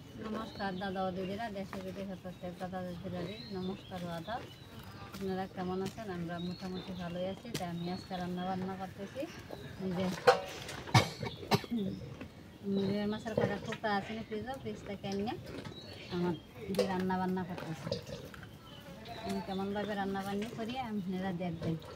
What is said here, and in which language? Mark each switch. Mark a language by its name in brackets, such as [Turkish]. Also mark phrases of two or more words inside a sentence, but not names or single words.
[Bangla] নমস্কার দাদা আর দিদিরা দেশে বিদেশে প্রত্যেক দাদা দিদিরারে নমস্কার দাদা আপনারা কেমন আছেন আমরা মোটামুটি ভালোই আছি তাই আমি আজকে রান্না বান্না করতেছি নিজের মাছের কটা টুকটা আছে না ফ্রিজ থেকে এনে আমার যে রান্না বান্না করতেছি আমি কেমনভাবে রান্না বান্না করি আপনারা দেখবেন